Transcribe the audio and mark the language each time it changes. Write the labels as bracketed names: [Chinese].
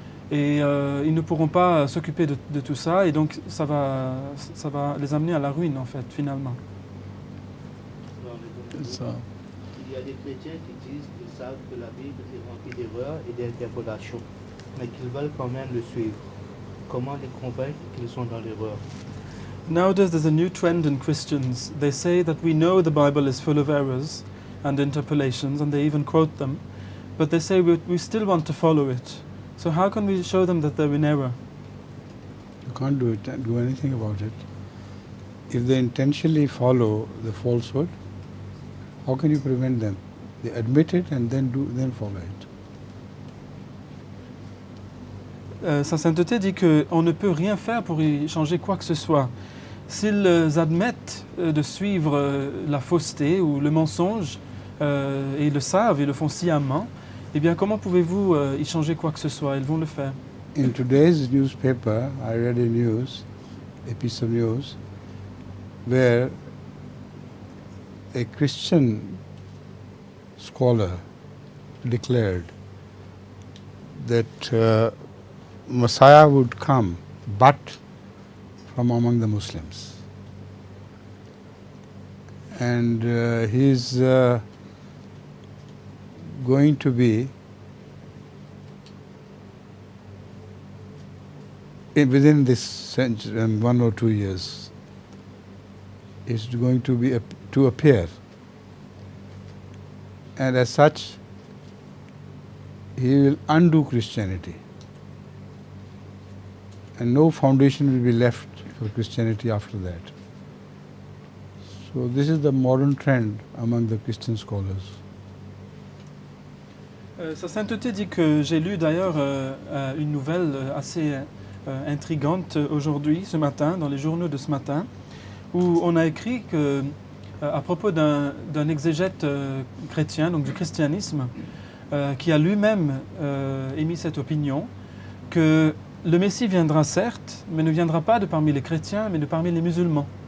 [French] Et ils ne pourront pas s'occuper de tout ça, et donc ça va les amener à la ruine, en fait, finalement. Il y a des chrétiens qui disent qu'ils savent que la Bible est remplie d'erreurs et d'interpolations, mais qu'ils veulent quand même le suivre. Comment les convaincre qu'ils sont dans l'erreur? [English] Nowadays there's a new trend in Christians. They say that we know the Bible is full of errors and interpolations, and they even quote them, but they say we still want to follow it. So how can we show them that they're in error? You can't do anything about it. If they intentionally follow the falsehood, how can you prevent them? They admit it and then follow it. [French] Sa sainteté dit qu'on ne peut rien faire pour y changer quoi que ce soit. S'ils admettent de suivre la fausseté ou le mensonge, et ils le savent, ils le font sciemment, eh bien, comment pouvez-vous y changer quoi que ce soit? Ils vont le faire. [English] In today's newspaper, I read a piece of news, where a Christian scholar declared that Messiah would come, but from among the Muslims. And he's going to be within this century, 1 or 2 years, is going to appear, and as such, he will undo Christianity, and no foundation will be left for Christianity after that. So this is the modern trend among the Christian scholars. [French] Sa sainteté dit que j'ai lu d'ailleurs une nouvelle assez intrigante aujourd'hui, ce matin, dans les journaux de ce matin, où on a écrit que, à propos d'un exégète chrétien, donc du christianisme, qui a lui-même émis cette opinion, que le Messie viendra certes, mais ne viendra pas de parmi les chrétiens, mais de parmi les musulmans.